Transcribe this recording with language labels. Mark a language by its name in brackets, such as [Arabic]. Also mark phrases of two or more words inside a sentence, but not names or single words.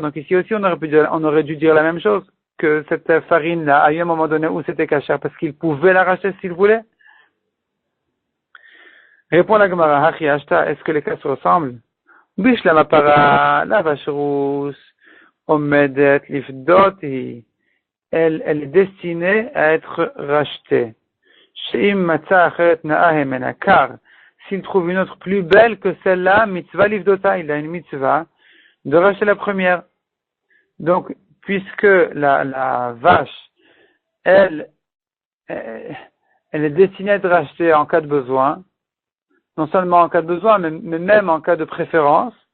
[French] Donc ici aussi, on aurait dû dire la même chose, que cette farine-là a eu un moment donné où c'était kasher, parce qu'il pouvait la racheter s'il voulait. Répond la Gemara, [Hebrew] הכי השתא, [French] est-ce que les cas se ressemblent? [Hebrew] בשלמא פרה, [French] la vache rousse, [Hebrew] עומדת לפדותה, [French] elle est destinée à être rachetée. [Hebrew] שאם מצא אחרת נאה הימנה, [French] car s'il trouve une autre plus belle que celle-là, [Hebrew] מצוה לפדותה, [French] il a une mitzvah de racheter la première. Donc, puisque la vache, elle est destinée à être rachetée en cas de besoin, non seulement en cas de besoin, mais même en cas de préférence.